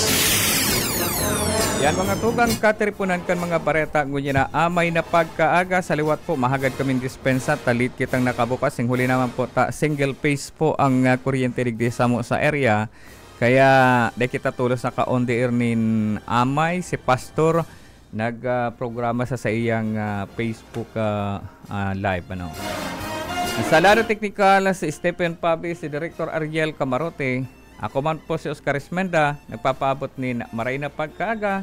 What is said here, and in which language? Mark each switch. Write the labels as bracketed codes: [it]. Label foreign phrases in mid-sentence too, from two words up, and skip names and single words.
[bik] Yan mga tugang kateripunan kan mga bareta ngunya na amay na pagkaaga sa liwat po mahagad kaming dispensa talit kitang nakabukas sing huli naman po single phase po ang kuryente digdi samo sa area kaya de kita tulos na ka [en] on the air [bik] nin amay si Pastor nagprograma sa iyang Facebook live Sa lado technical si Stephen Pabi, si Director Ariel Camarote. Ako man po si Oscar Esmenda, nagpapaabot ni maray na pagkaaga.